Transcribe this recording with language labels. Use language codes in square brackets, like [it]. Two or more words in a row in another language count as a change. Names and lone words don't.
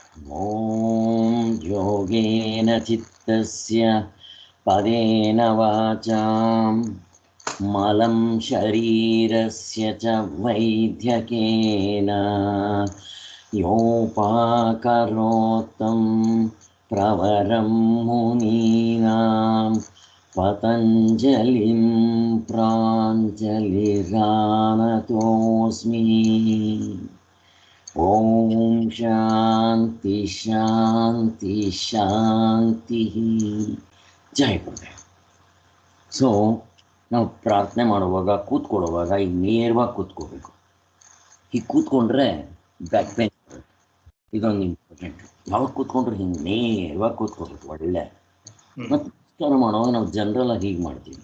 [sa] ॐ योगेन चित्तस्य पदेन वाचां मलं शरीरस्य च वैद्यकेन योपाकरोत्तं प्रवरं मुनीनां पतञ्जलिं प्राञ्जलिरानतोऽस्मि। ಓಂ ಶಾಂತಿ ಶಾಂತಿ ಶಾಂತಿ. [kn] ಜಯ ಗುರುದೇವ್. ಸೊ ನಾವು ಪ್ರಾರ್ಥನೆ ಮಾಡುವಾಗ ಕೂತ್ಕೊಳ್ಳುವಾಗ ಈಗ ನೇರವಾಗಿ ಕೂತ್ಕೋಬೇಕು. ಹೀಗೆ ಕೂತ್ಕೊಂಡ್ರೆ [en] back pain [kn] ಬರುತ್ತೆ. ಇದೊಂದು ಇಂಪಾರ್ಟೆಂಟ್. ಯಾವಾಗ ಕೂತ್ಕೊಂಡ್ರೆ ಹಿಂಗೆ ನೇರವಾಗಿ ಕೂತ್ಕೋಬೇಕು. ಒಳ್ಳೆ ಮತ್ತು ನಮಸ್ಕಾರ ಮಾಡುವಾಗ ನಾವು ಜನರಲ್ ಆಗಿ ಹೀಗೆ ಮಾಡ್ತೀವಿ.